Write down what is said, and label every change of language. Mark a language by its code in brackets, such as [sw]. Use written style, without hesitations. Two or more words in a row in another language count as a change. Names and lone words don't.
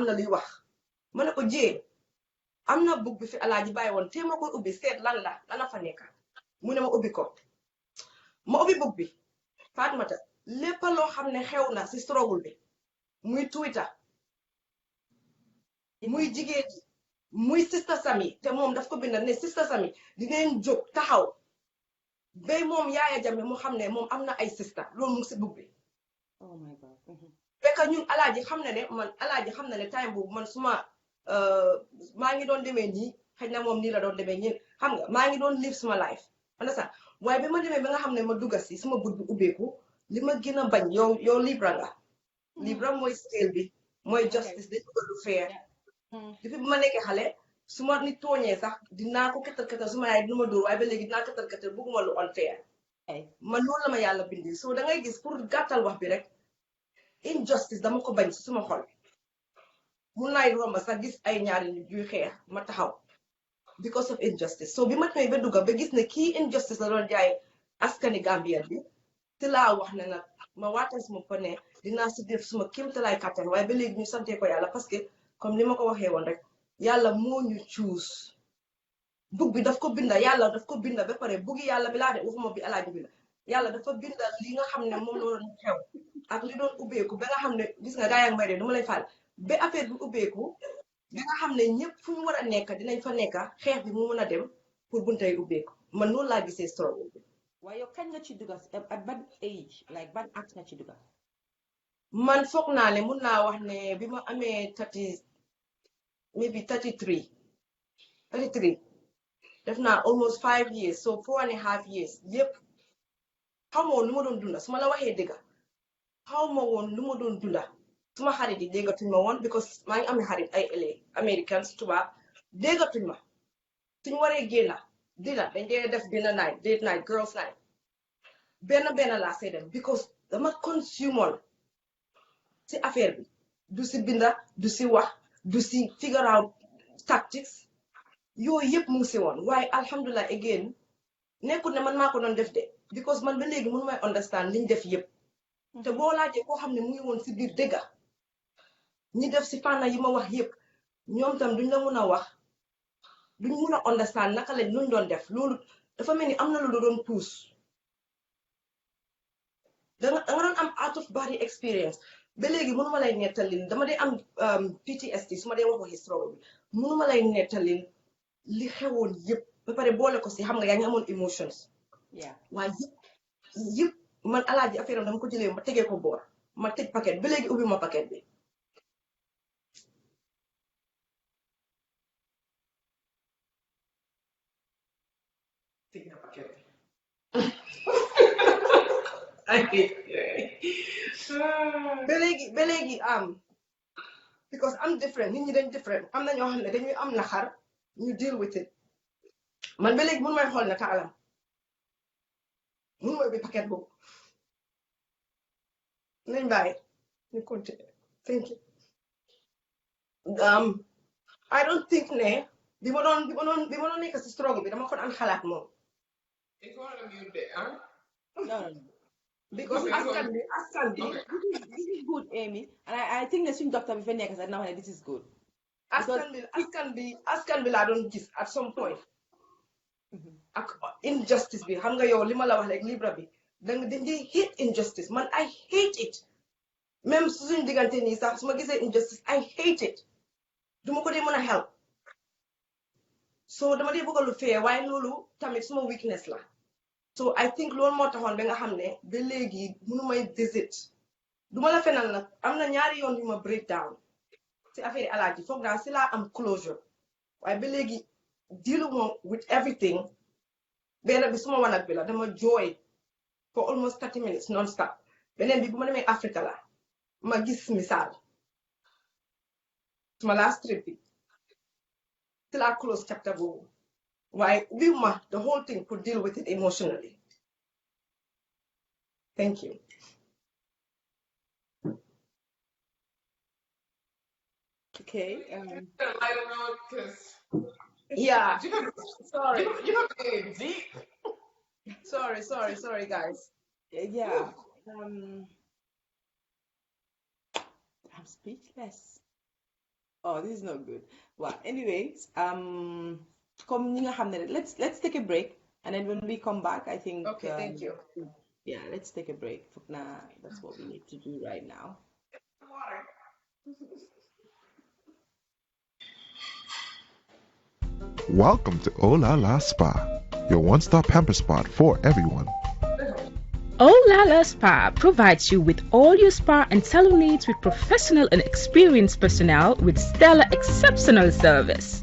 [wo] na luy wax ma ne ko Jee am na bug bi fi alaaji bàyyi woon te ma koy ubbi seet lan la fa nekk mu ne ma ubbi ko ma ubbi bug bi Fatmata lépp loo xam ne xew na si struggle bi muy Twitter muy jigéen ji muy Sister Sami te moom daf ko bindal ne Sister Sami dinañ jóg taxaw ba moom Yaaya Jammeh mu xam ne moom am na ay sister loolu mu ngi si book bi. [en] Oh my God. [wo] fekk ñun alaaji xam na ne time boobu man suma maa ngi doon demee nii xëy na moom nii la doon demee ñun xam nga maa ngi doon live suma life understand waaye bi ma demee ba nga xam ne ma dugga si suma but bi ubbeeku li ma gën a bañ yow Libra nga Libra mooy scale bi mooy justice dañ bëgg lu fair depuis bi ma nekkee xale su ma nit tooñee sax dinaa ko ketal su ma yaay dina ma dóor waaye ba léegi dinaa ketal bëgguma lu unfair man loolu la ma yàlla bindil so da ngay gis pour gàttal wax bi rek injustice dama ko bañ si suma xol mun naay romba sax gis ay ñaari nit yuy xeex ma taxaw [en] because of injustice [wo] so bi ma demee ba dugga ba gis ne kii injustice la doon jaay askani Gambien bi te laa wax ne nag ma waatal suma ko ne dinaa si def suma kéemtalaay kàttan waaye ba léegi ñu sante ko yàlla [fr] parce que comme [wo] ni ma ko waxee woon rek yàlla moo ñu choose bug bi daf ko binda yàlla daf ko binda ba pare bugi yàlla bi laa de waxuma bi alaaji bi la yàlla dafa binda li nga xam ne moom la doon xew ak li doon ubbeeku ba nga xam ne gis nga gaa yaa ngi may de du ma lay faal ba affaire bi ubbeeku ba nga xam ne ñëpp fu ñu war a nekk dinañ fa nekk xeex bi mu mën a dem pour buntay ubbeeku man noonu laa gisee struggle bi. waaye yow kañ nga ci dugga at ban [en] age like [wo] ban at nga ci dugga. man foog naa ne mun naa wax ne bi ma amee 30 maybe 33 def naa [en] almost 5 years so 4.5 years [wo] yëpp xaw ma woon lu ma doon dunda su ma la waxee dëgga xaw ma woon lu ma doon dunda suma xarit yi déggatuñ ma woon because maa ngi amee xarit ay LA Americans tubaab déggatuñ ma suñ waree génna dina dañ dee def [en] dinner night date night girls night [wo] benn laa see dem because dama consumer si affaire bi du si binda du si wax du si [en] figure out tactics [wo] yooyu yëpp mu ngi si woon waaye alhamdulilah again nekkul ne man maa ko doon def de because man ba léegi mënu may understand liñ def yëpp te boo laajee koo xam ne mu ngi woon si biir dëgga ñi def si fànna yi ma wax yëpp ñoom tam duñ la mun a wax duñ mun a understand naka lañ luñ doon def loolu dafa mel ni am na lu doon puus danga doon am [en] out of body experience [wo] ba léegi mënuma lay nettalin dama dee am PTSD su ma dee wax waxi struggle bi mënuma lay nettalin li xewoon yëpp ba pare boole ko si xam nga yaa ngi amoon emotions waaye yëpp man alaaji affaire am dama ko jëlee ma tegee ko boor ma tëj paquet ba léegi ubbi ma paquet bi tëj na paquet bi ba léegi [en] because I'm different [wo] nit ñi dañ different am na ñoo xam ne dañuy am naxar ñu [en] deal with it [wo] man ba léegi mënu may xool na taalam mënu may bi paquet boobu nañ bàyyi ñu [en] continue thank you I don't think [wo] ne bi ma doon nekk si struggle bi dama ko daan xalaat moom [en] no. Because [wo] askan bi [en] this is good Amy and I think that [wo] suñ doctor bi fa nekk sax na wax ne [en] this is good [wo] askan bi laa doon gis [en] at some point [wo] ak injustice bi xam nga yow li ma la wax rek Libra bi dañ di hate injustice man [en] I hate it [wo] même suñ diggante nii sax su ma gisee injustice [en] I hate it [wo] duma ko dee mën a help so dama dee bëgg lu fair waaye loolu tamit suma weakness la [en] so I think [wo] loolu moo taxoon ba nga xam ne ba léegi mënu may visit duma la fenal nag am na ñaari yoon yu ma [en] break down [wo] si affaire alaaji foog naa si laa am closure waaye ba léegi [en] deal with everything [wo] benn bi suma wanag bi la dama jooy [en] for almost 30 minutes non-stop [wo] beneen bi bu ma demee Africa la ma gis misaal [en] suma last trip [wo] bi si laa [en] close chapter [wo] boobu waaye ubbi ma [en] the whole thing could deal with it emotionally thank you okay yeah sorry you have to get deep. sorry guys yeah I'm speechless. Oh, this is not good. Well, anyways, come [wo] ñi nga xam ne rek [en] let's take a break and then when we come back, I think okay thank you yeah, let's take a break. [wo] Foog naa [en] that's what we need to do right now. Water. Welcome to Oh La La Spa, your one-stop pamper spot for everyone. Oh La La Spa provides you with all your spa and salon needs with professional and experienced personnel with stellar exceptional service.